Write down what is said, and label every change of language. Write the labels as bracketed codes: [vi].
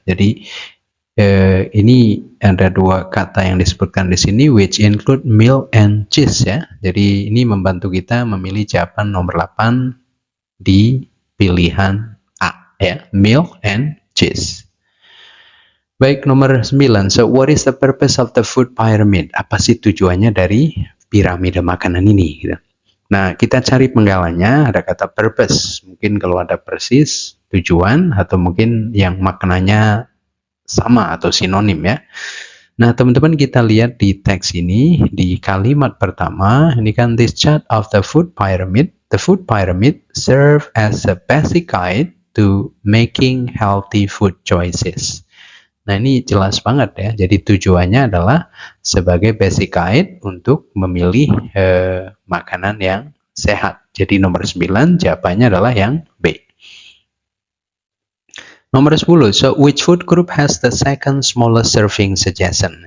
[id] Jadi ini ada dua kata yang disebutkan di sini, [en] which include milk and cheese [id] ya. Jadi ini membantu kita memilih jawaban nomor 8 di pilihan A ya, [en] milk and cheese. [id] Baik, nomor 9. [en] So what is the purpose of the food pyramid? [id] Apa sih tujuannya dari piramida makanan ini gitu. Nah, kita cari penggalannya, ada kata purpose. Mungkin kalau ada persis tujuan, atau mungkin yang maknanya sama atau sinonim ya. Nah, teman-teman kita lihat di teks ini, di kalimat pertama, ini kan [en] this chart of the food pyramid. The food pyramid serve as a basic guide to making healthy food choices. [id] Nah, ini jelas banget ya. Jadi tujuannya adalah sebagai [en] basic guide [id] untuk memilih makanan yang sehat. Jadi nomor 9 jawabannya adalah yang B. Nomor 10, [en] so which food group has the second smallest serving suggestion?